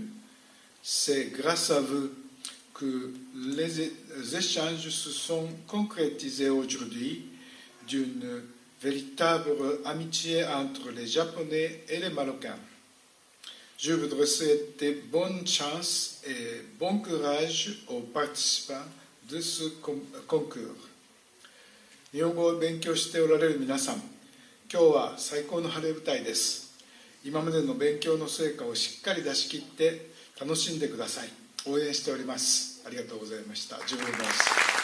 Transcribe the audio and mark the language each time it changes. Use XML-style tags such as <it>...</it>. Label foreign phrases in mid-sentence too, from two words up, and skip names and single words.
<fr>C'est grâce à vous que les échanges se sont concrétisés aujourd'hui d'une véritable amitié entre les Japonais et les Marocains. Je voudrais souhaiter bonne chance et bon courage aux participants de ce concours.</fr> <ja>日本語を勉強しておられる皆さん、今日は最高の晴れ舞台です。今までの勉強の成果をしっかり出し切って楽しんでください。応援しております。ありがとうございました。自分です。</ja>